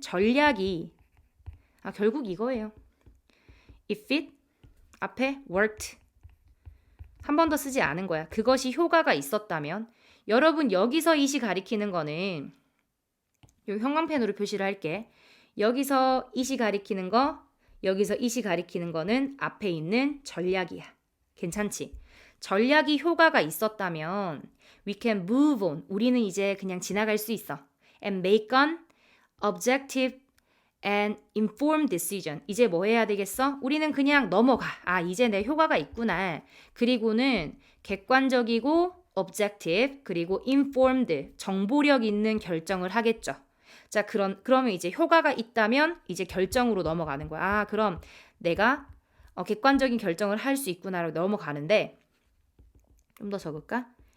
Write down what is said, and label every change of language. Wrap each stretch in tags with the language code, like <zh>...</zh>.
<ko>전략이 결국 이거예요.</ko> <en>If it</en> <ko>앞에 worked 한 번 더 쓰지 않은 거야. 그것이 효과가 있었다면 여러분 여기서 it이 가리키는 거는 요 형광펜으로 표시를 할게. 여기서 it이 가리키는 거 여기서 it이 가리키는 거는 앞에 있는 전략이야. 괜찮지? 전략이 효과가 있었다면</ko> <en>we can move on.</en> <ko>우리는 이제 그냥 지나갈 수 있어.</ko> <en>And make an objective and informed decision.</en> <ko>이제 뭐 해야 되겠어? 우리는 그냥 넘어가. 이제 내 효과가 있구나. 그리고는 객관적이고 objective 그리고 informed 정보력 있는 결정을 하겠죠. 자, 그러면 이제 효과가 있다면 이제 결정으로 넘어가는 거야. 그럼 내가 객관적인 결정을 할 수 있구나라고 넘어가는데 좀 더 적을까?</ko>